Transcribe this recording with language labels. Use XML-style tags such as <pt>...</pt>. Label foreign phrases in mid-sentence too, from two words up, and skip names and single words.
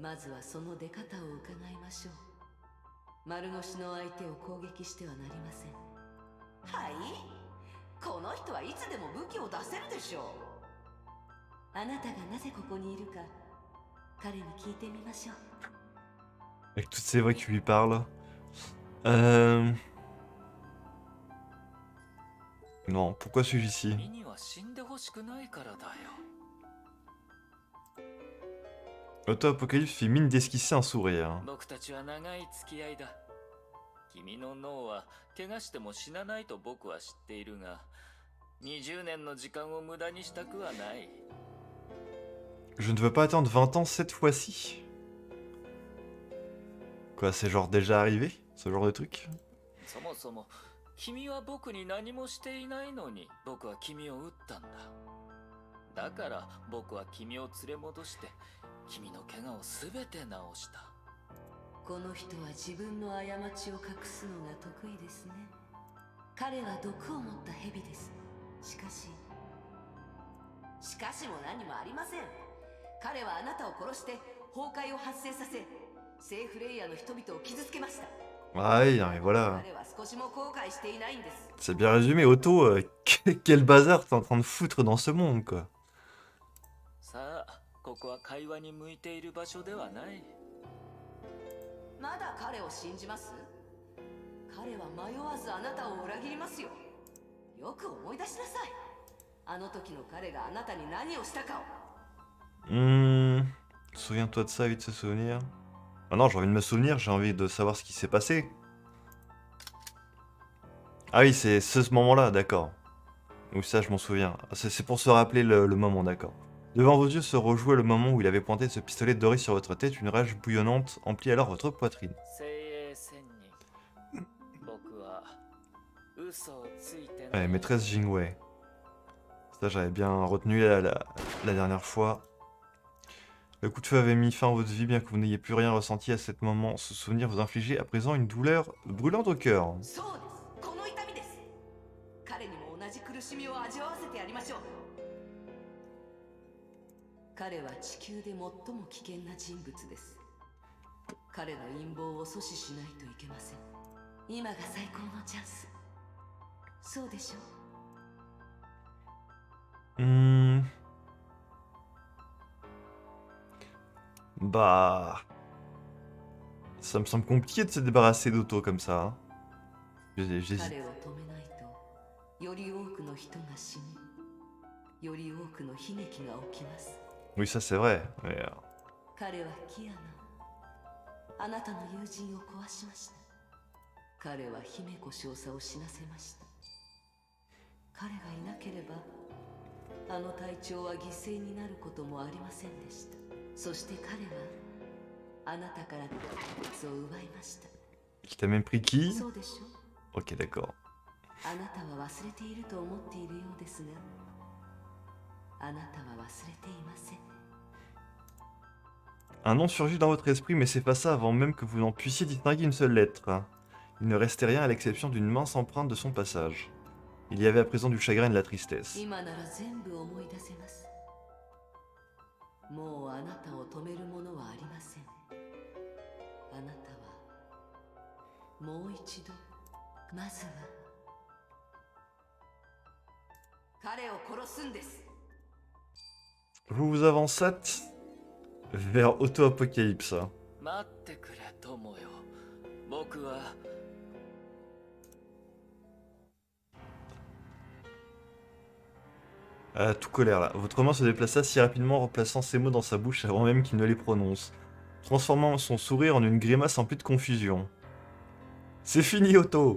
<ja>まずはその出方を伺いましょう。丸腰の相手を攻撃してはなりません。はい、この人はいつでも武器を出せるでしょう。あなたがなぜここにいるか彼に聞いてみましょう。</ja> <fr>Avec toutes ces voix qui lui parlent. Non, pourquoi suis-je ici?</fr> <ja>君には死んでほしくないからだよ。</ja> <fr>Auto-Apocalypse fit mine d'esquisser un sourire.</fr> <ja>僕たちは長い付き合いだ。君の脳は怪我しても死なないと僕は知っているが、20年の時間を無駄にしたくはない。</ja> <fr>Je ne veux pas attendre 20 ans cette fois-ci. Quoi, c'est genre déjà arrivé? Ce genre de truc?</fr> <ja>そもそも君は僕に何もしていないのに僕は君を撃ったんだ。だから僕は君を連れ戻して君の怪我をすべて治した。この人は自分の過ちを隠すのが得意ですね。彼は毒を持った蛇です。しかししかしも何もありません。彼はあなたを殺して崩壊を発生させ、セーフレイヤーの人々を傷つけました。</ja> <fr>Ah oui, non, mais voilà.</fr> <ja>彼は少しも後悔していないんです。</ja> <fr>C'est bien résumé, Otto. Quel bazar t'es en train de foutre dans ce monde, quoi.</fr> <ja>さあ、ここは会話に向いている場所ではない。まだ彼を信じます？彼は迷わずあなたを裏切りますよ。よく思い出しなさい。あの時の彼があなたに何をしたかを。</ja> <fr>Souviens-toi de ça, vite se souvenir. Ah non, j'ai envie de me souvenir, j'ai envie de savoir ce qui s'est passé. Ah oui, c'est ce moment-là, d'accord. Oui, ça, je m'en souviens. C'est pour se rappeler le moment, d'accord. Devant vos yeux se rejouait le moment où il avait pointé ce pistolet doré sur votre tête. Une rage bouillonnante emplit alors votre poitrine. Ouais, maîtresse Jingwei. Ça, j'avais bien retenu la dernière fois. Le coup de feu avait mis fin à votre vie, bien que vous n'ayez plus rien ressenti à ce moment. Ce souvenir vous infligeait à présent une douleur brûlante au cœur.</fr> <ja>そうです。この痛みです。彼にも同じ苦しみを味わわせてやりましょう。彼は地球で最も危険な人物です。彼の陰謀を阻止しないといけません。今が最高のチャンス。そうでしょう。</ja> <fr>Bah... Ça me semble compliqué de se débarrasser d'Otto comme ça. Hein. J'hésite.</fr> <ja>彼を止めないと、より多くの人が死に、より多くの悲劇が起きます。</ja> <fr>Oui, ça c'est vrai. Mais,</fr> <ja>彼はキアナ、あなたの友人を壊しました。彼は姫子少佐を死なせました。彼がいなければ、あの隊長は犠牲になることもありませんでした。そして彼はあなたからそう奪いました。</ja> <fr>Qui t'a même pris qui?</fr> <ja>そうでしょう。</ja> <fr>Ok, d'accord.</fr> <ja>あなたは忘れていると思っているようですが、あなたは忘れていません。</ja> <fr>Un nom surgit dans votre esprit, mais s'effaça avant même que vous n'en puissiez distinguer une seule lettre. Il ne restait rien à l'exception d'une mince empreinte de son passage. Il y avait à présent du chagrin et de la tristesse.</fr> <ja>今なら全部思い出せます。もうあなたを止めるものはありません。あなたはもう一度、まずは彼を殺すんです。</ja> <fr>Vous vous avancez vers Auto-Apocalypse.</fr> <ja>待ってくれ、友よ。僕は</ja> <fr>Tout colère là. Votre main se déplaça si rapidement, remplaçant ces mots dans sa bouche avant même qu'il ne les prononce, transformant son sourire en une grimace emplie de confusion. C'est fini, Otto!</fr>